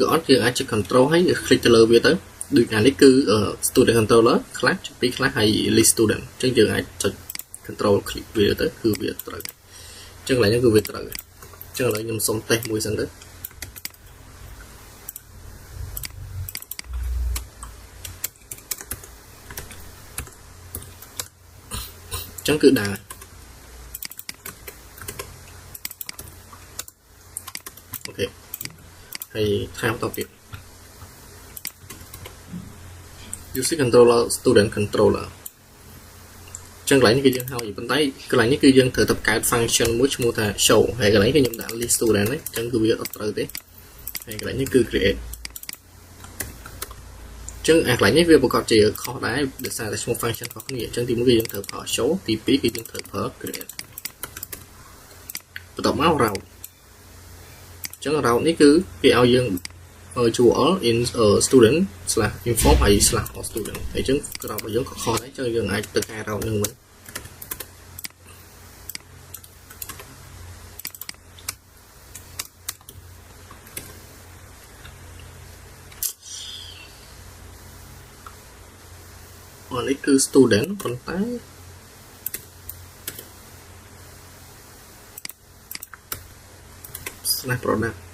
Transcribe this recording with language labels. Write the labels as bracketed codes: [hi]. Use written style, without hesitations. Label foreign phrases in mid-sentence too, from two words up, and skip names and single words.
[km] អត់យើងអាចចុច control ហើយ click ទៅលើវាទៅដូចអានេះគឺ [en] student controller class [km] ពី class ហើយ [en] list student [km] អញ្ចឹងយើងអាចចុច [en] control click [km] វាទៅគឺវាត្រូវអញ្ចឹងកន្លែងនេះគឺវាត្រូវអញ្ចឹងឥឡូវខ្ញុំសុំតេស្តមួយសិនទៅ អញ្ចឹងគឺដើរអូខេហើយថែមតទៅទៀត [en] using controller student [km] controller ចឹងកន្លែងនេះគឺយើងហើយប៉ុន្តែកន្លែងនេះគឺយើងត្រូវតែបង្កើត function មួយឈ្មោះថា show ហើយកន្លែងនេះគឺខ្ញុំដាក់ [en] list student [km] ហ្នឹងចឹងគឺវាអត់ត្រូវទេហើយកន្លែងនេះគឺ create ចឹងអាកន្លែងនេះវាប្រកបជាខុសដែរដោយសារតែឈ្មោះ function ខុសគ្នាចឹងទី1គឺយើងត្រូវប្រើ show ទី2គឺយើងត្រូវប្រើ create បន្ទាប់មក route ចឹង route នេះគឺគេឲ្យយើង [en] URL in student /inform [km] ហើយ [en] /all student [km] ហើយចឹងក្រោយរបស់យើងក៏ខុសដែរចឹងយើងអាចទៅកែ route នឹងវិញ នេះគឺ student ប៉ុន្តែ /product